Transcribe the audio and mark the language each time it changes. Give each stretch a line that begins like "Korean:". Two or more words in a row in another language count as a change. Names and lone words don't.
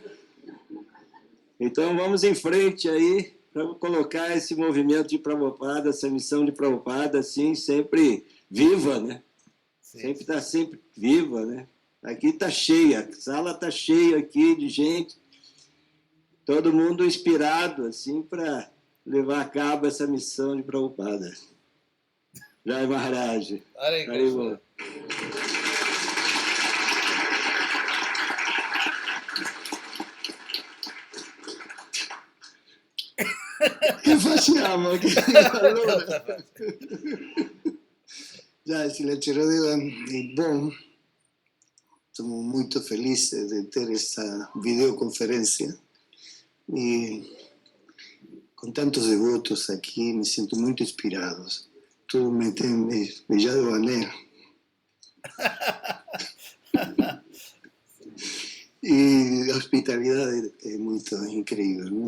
Portuguese: Então vamos em frente aí para colocar esse movimento de Prabhupada, essa missão de Prabhupada, assim, sempre viva, né? Sempre está sempre viva, né? Aqui está cheia, a sala está cheia aqui de gente, todo mundo inspirado, assim, para levar a cabo essa missão de Prabhupada.
Sanskrit: Jai Maharaj. Hare Krishna.
Italian: Che facciamo? Allora, già,
Portuguese: Silenzio bom, estamos muito felizes de ter essa videoconferência e com tantos devotos aqui me sinto muito inspirado. Tudo me tem beijado o anel. E a hospitalidade é muito incrível, não?